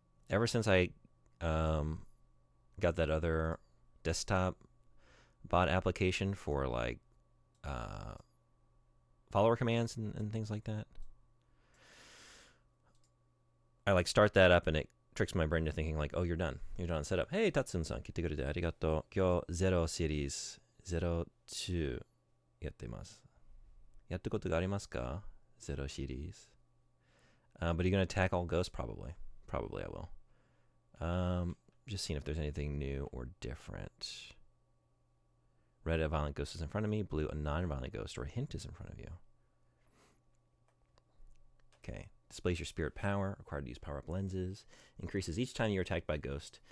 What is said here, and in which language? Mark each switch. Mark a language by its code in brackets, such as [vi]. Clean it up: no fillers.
[en] Ever since I got that other desktop bot application for like follower commands and things like that, I like start that up and it tricks my brain to thinking like, oh, you're done on setup. Hey, [ja] Tatsun-san, 来てくれてありがとう。今日0シリーズ02やってます。やったことがありますか ?0 シリーズ。 [en] But are you going to attack all ghosts? Probably. Probably I will. Just seeing if there's anything new or different. Red, a violent ghost is in front of me. Blue, a non-violent ghost or a hint is in front of you. Okay. Displays your spirit power. Required to use power-up lenses. Increases each time you're attacked by a ghost.